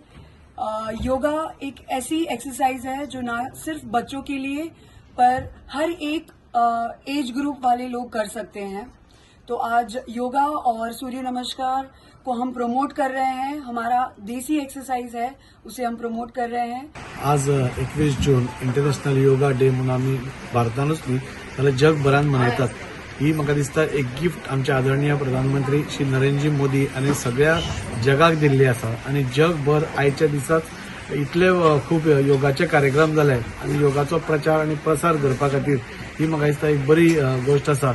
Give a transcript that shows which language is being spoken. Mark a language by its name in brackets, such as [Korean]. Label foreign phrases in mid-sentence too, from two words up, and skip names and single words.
[Hindi] योगा एक ऐसी एक्सरसाइज है जो ना सिर्फ बच्चों के लिए पर हर एक [English] age group [Hindi] वाले लोग कर सकते हैं। तो आज योगा और सूर्य नमस्कार को हम प्रमोट कर रहे हैं। हमारा देसी एक्सरसाइज है, उसे हम प्रमोट कर रहे हैं। [Konkani] आज 21 जून इंटरनॅशनल योगा डे म्हणून आम्ही भारतानूच न्ही जाल्यार जगभरात मनयतात। ही म्हाका दिसता एक गिफ्ट आमचे आदरणीय प्रधानमंत्री श्री नरेंद्र मोदी आणि सगळ्या जगाक दिल्ली आसा आणि जगभर आयच्या दिसाक इतले खूप योगाचे कार्यक्रम जाले आणि योगाचो प्रचार आणि प्रसार करपा खातीर ही म्हाका दिसता एक बरी गोष्ट आसा।